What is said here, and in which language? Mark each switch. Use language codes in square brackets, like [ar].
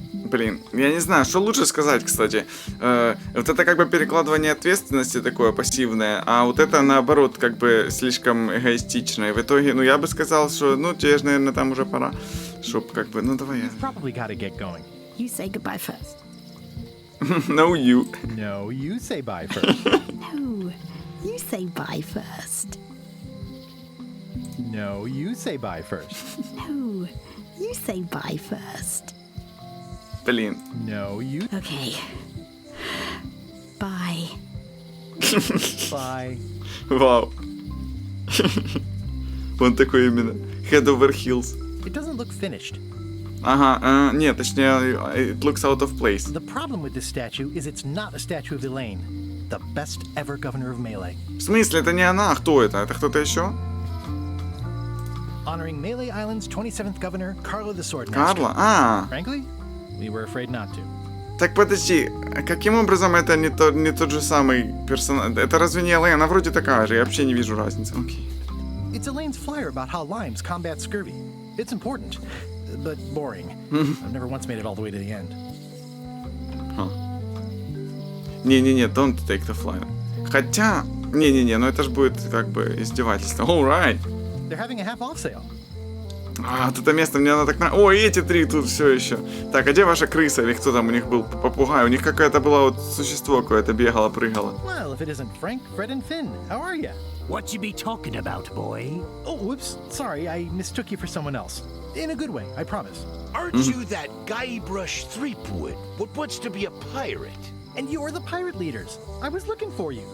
[ru] Блин, я не знаю, что лучше сказать, кстати. Вот это как бы перекладывание ответственности такое пассивное, а вот это наоборот как бы слишком эгоистичное. В итоге, ну я бы сказал, что ну тебе же, наверное, там уже пора, чтоб как бы, ну давай я. [en] Probably gotta get going. You say goodbye first. No, you. No, you say bye first. No, you say bye first. No, you say bye first. No, you say bye first. [ru] Блин. [en] No, you. Okay. Bye. Bye. [ru] Вау. Он такой именно. [en] Head over heels. It doesn't look finished. [ru] Ага, нет, точнее, [en] it looks out of place. The problem with this statue is it's not a statue of Elaine, the best ever governor of Melee. [ru] В смысле, это не она, а кто это? Это кто-то еще? [en] Honoring Melee Island's 27th governor, Carla the Swordmaster. [ru] Карла? А. [en] Frankly, we were afraid not to. [ru] Так подожди, каким образом это не тот же самый персонаж? Это разве не Элейн? Она вроде такая же, я вообще не вижу разницы. Окей. [en] It's Elaine's flyer about how limes combat scurvy. It's important, but boring. I've never once made it all the way to the end. Не-не-не, don't take the flyer. [ru] Хотя, не-не-не, но это же будет как бы издевательство. [en] Alright. They're having a half-off sale. [ru] А, вот это место мне надо так на... Ой, эти три тут все еще. Так, а где ваша крыса или кто там у них был? Попугай. У них какое-то было вот существо какое-то бегало, прыгало. [en] Well, if it isn't Frank, Fred, and Finn, how are you? What you be talking about, boy? Oh, whoops. Sorry, I mistook you for someone else. In a good way, I promise. Aren't you that Guybrush Threepwood? What wants to be a pirate? And you're the pirate leaders. I was looking for you.